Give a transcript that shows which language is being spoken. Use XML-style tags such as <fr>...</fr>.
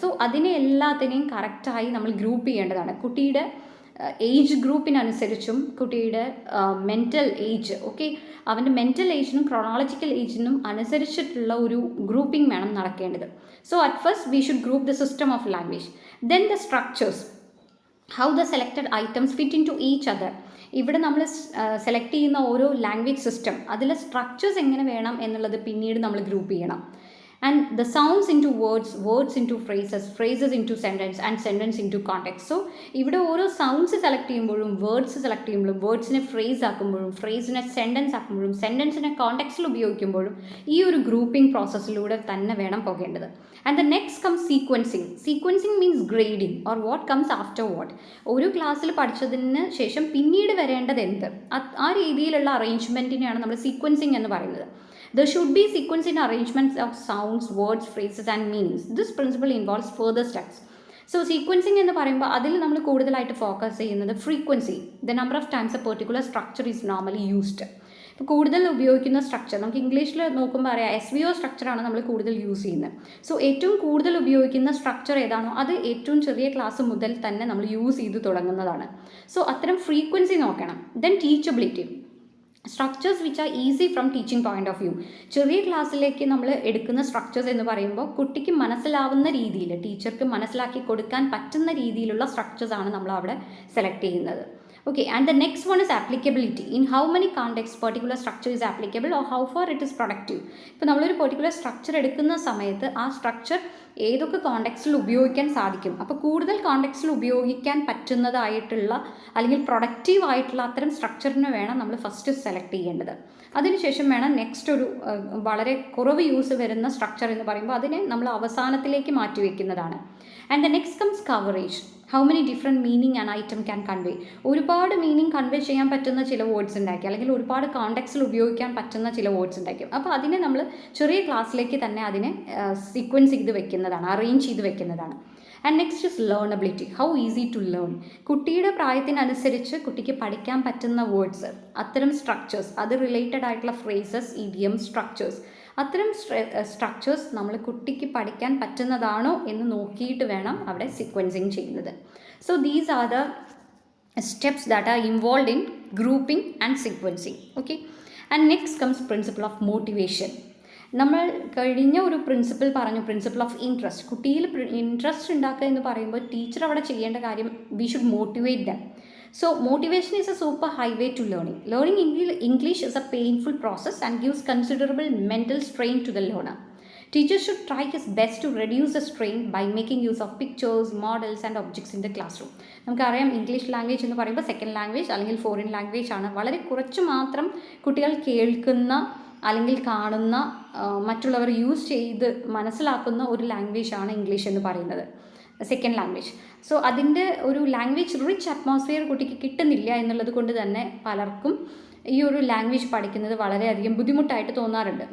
<ml>So അതിനെ എല്ലാത്തിനെയും കറക്റ്റായി നമ്മൾ ഗ്രൂപ്പ് ചെയ്യേണ്ടതാണ്. കുട്ടിയുടെ ഏജ് ഗ്രൂപ്പിനനുസരിച്ചും കുട്ടിയുടെ മെൻ്റൽ ഏജ്, ഓക്കെ, അവൻ്റെ മെൻ്റൽ ഏജിനും ക്രോണോളജിക്കൽ ഏജിനും അനുസരിച്ചിട്ടുള്ള ഒരു ഗ്രൂപ്പിംഗ് വേണം നടക്കേണ്ടത്.</ml> <en>So at first we should group the system of language, then the structures, how the selected items fit into each other.</en> <ml>ഇവിടെ നമ്മൾ സെലക്ട് ചെയ്യുന്ന ഓരോ ലാംഗ്വേജ് സിസ്റ്റം അതിലെ സ്ട്രക്ചേഴ്സ് എങ്ങനെ വേണം എന്നുള്ളത് പിന്നീട് നമ്മൾ ഗ്രൂപ്പ് ചെയ്യണം.</ml> <en>And the sounds into words, words into phrases, phrases into sentence and sentence into context.</en> <ml>So ഇവിടെ ഓരോ സൗണ്ട്സ് സെലക്ട് ചെയ്യുമ്പോഴും വേർഡ്സ് സെലക്ട് ചെയ്യുമ്പോഴും വേർഡ്സിനെ ഫ്രേസ് ആക്കുമ്പോഴും ഫ്രേസിനെ സെൻറ്റൻസ് ആക്കുമ്പോഴും സെൻറ്റൻസിനെ കോണ്ടെക്സ്റ്റിൽ ഉപയോഗിക്കുമ്പോഴും ഈ ഒരു ഗ്രൂപ്പിംഗ് പ്രോസസ്സിലൂടെ തന്നെ വേണം പോകേണ്ടത്.</ml> <en>And the next comes sequencing. Sequencing means grading or what comes after what.</en> <ml>ഒരു ക്ലാസ്സിൽ പഠിച്ചതിന് ശേഷം പിന്നീട് വരേണ്ടത് എന്ത്, ആ രീതിയിലുള്ള അറേഞ്ച്മെൻറ്റിനെയാണ് നമ്മൾ സീക്വൻസിങ് എന്ന് പറയുന്നത്.</ml> <en>There should be sequence in arrangements of sounds, words, phrases and meanings. This principle involves further steps. So sequencing</en> <ml>എന്ന് പറയുമ്പോൾ അതിൽ നമ്മൾ കൂടുതലായിട്ട് ഫോക്കസ് ചെയ്യുന്നത്</ml> <en>Frequency, the number of times a particular structure is normally used.</en> <ml>ഇപ്പോൾ കൂടുതൽ ഉപയോഗിക്കുന്ന structure നമുക്ക് ഇംഗ്ലീഷിൽ നോക്കുമ്പോൾ അറിയാം, SVO സ്ട്രക്ചറാണ് നമ്മൾ കൂടുതൽ യൂസ് ചെയ്യുന്നത്. സോ ഏറ്റവും കൂടുതൽ ഉപയോഗിക്കുന്ന സ്ട്രക്ചർ ഏതാണോ അത് ഏറ്റവും ചെറിയ ക്ലാസ് മുതൽ തന്നെ നമ്മൾ യൂസ് ചെയ്ത് തുടങ്ങുന്നതാണ്.</ml> <en>so</en> <ml>അത്തരം ഫ്രീക്വൻസി നോക്കണം.</ml> <en>Then teachability, structures which are easy from teaching point of view.</en> <ml>ചെറിയ ക്ലാസ്സിലേക്ക് നമ്മൾ എടുക്കുന്ന സ്ട്രക്ചേഴ്സ് എന്ന് പറയുമ്പോൾ കുട്ടിക്ക് മനസ്സിലാവുന്ന രീതിയിൽ, ടീച്ചർക്ക് മനസ്സിലാക്കി കൊടുക്കാൻ പറ്റുന്ന രീതിയിലുള്ള സ്ട്രക്ചേഴ്സാണ് നമ്മൾ അവിടെ സെലക്ട് ചെയ്യുന്നത്.</ml> <en>Okay, and the next one is applicability. In how many contexts particular structure is applicable or how far it is productive.</en> <ml>ഇപ്പോൾ നമ്മളൊരു പെർട്ടിക്കുലർ സ്ട്രക്ചർ എടുക്കുന്ന സമയത്ത് ആ സ്ട്രക്ചർ ഏതൊക്കെ കോണ്ടെക്സ്റ്റിൽ ഉപയോഗിക്കാൻ സാധിക്കും. അപ്പോൾ കൂടുതൽ കോണ്ടെക്സ്റ്റിൽ ഉപയോഗിക്കാൻ പറ്റുന്നതായിട്ടുള്ള അല്ലെങ്കിൽ പ്രൊഡക്റ്റീവ് ആയിട്ടുള്ള അത്തരം സ്ട്രക്ചറിനെ വേണം നമ്മൾ ഫസ്റ്റ് സെലക്ട് ചെയ്യേണ്ടത്. അതിനുശേഷം വേണം നെക്സ്റ്റ് ഒരു വളരെ കുറവ് യൂസ് വരുന്ന സ്ട്രക്ചർ എന്ന് പറയുമ്പോൾ അതിനെ നമ്മൾ അവസാനത്തിലേക്ക് മാറ്റിവെക്കുന്നതാണ്.</ml> <en>And the next comes coverage. How many different meaning an item can convey.</en> <ml>ഒരുപാട് മീനിങ് കൺവേ ചെയ്യാൻ പറ്റുന്ന ചില വേർഡ്സ് ഉണ്ടായിരിക്കും, അല്ലെങ്കിൽ ഒരുപാട് കോണ്ടെക്സ്റ്റിൽ ഉപയോഗിക്കാൻ പറ്റുന്ന ചില വേർഡ്സ് ഉണ്ടായിരിക്കും. അപ്പോൾ അതിനെ നമ്മൾ ചെറിയ ക്ലാസ്സിലേക്ക് തന്നെ അതിനെ സീക്വൻസ് ചെയ്ത് വെക്കുന്നതാണ്, അറേഞ്ച് ചെയ്ത് വെക്കുന്നതാണ്.</ml> <en>And next is learnability. How easy to learn.</en> <ml>കുട്ടിയുടെ പ്രായത്തിനനുസരിച്ച് കുട്ടിക്ക് പഠിക്കാൻ പറ്റുന്ന വേർഡ്സ്, അത്തരം സ്ട്രക്ചേഴ്സ്, അത് റിലേറ്റഡ് ആയിട്ടുള്ള ഫ്രേസസ്, ഇഡിയം, സ്ട്രക്ചേഴ്സ്, അത്തരം സ്ട്രക്ചേഴ്സ് നമ്മൾ കുട്ടിക്ക് പഠിക്കാൻ പറ്റുന്നതാണോ എന്ന് നോക്കിയിട്ട് വേണം അവിടെ സീക്വൻസിങ് ചെയ്യുന്നത്.</ml> <en>So these are the steps that are involved in grouping and sequencing. Okay, and next comes principle of motivation.</en> <ml>നമ്മൾ കഴിഞ്ഞ ഒരു പ്രിൻസിപ്പിൾ പറഞ്ഞു, പ്രിൻസിപ്പിൾ ഓഫ് ഇൻട്രസ്റ്റ്. കുട്ടിയിൽ ഇൻട്രസ്റ്റ് ഉണ്ടാക്കുക എന്ന് പറയുമ്പോൾ ടീച്ചർ അവിടെ ചെയ്യേണ്ട കാര്യം</ml> <en>We should motivate them. So motivation is a super highway to learning. Learning English is a painful process and gives considerable mental strain to the learner. Teachers should try his best to reduce the strain by making use of pictures, models and objects in the classroom.</en> <ml>നമുക്കറിയാം English language എന്ന് പറയുമ്പോൾ second language അല്ലെങ്കിൽ foreign language ആണ്. വളരെ കുറച്ച് മാത്രം കുട്ടികൾ കേൾക്കുന്ന അല്ലെങ്കിൽ കാണുന്ന, മറ്റുള്ളവർ യൂസ് ചെയ്ത് മനസ്സിലാക്കുന്ന ഒരു ലാംഗ്വേജാണ് ഇംഗ്ലീഷ് എന്ന് പറയുന്നത്, സെക്കൻഡ് ലാംഗ്വേജ്. സോ അതിൻ്റെ ഒരു ലാംഗ്വേജ് റിച്ച് അറ്റ്മോസ്ഫിയർ കുട്ടിക്ക് കിട്ടുന്നില്ല എന്നുള്ളത് കൊണ്ട് തന്നെ പലർക്കും ഈ ഒരു ലാംഗ്വേജ് പഠിക്കുന്നത് വളരെയധികം ബുദ്ധിമുട്ടായിട്ട് തോന്നാറുണ്ട്.</ml>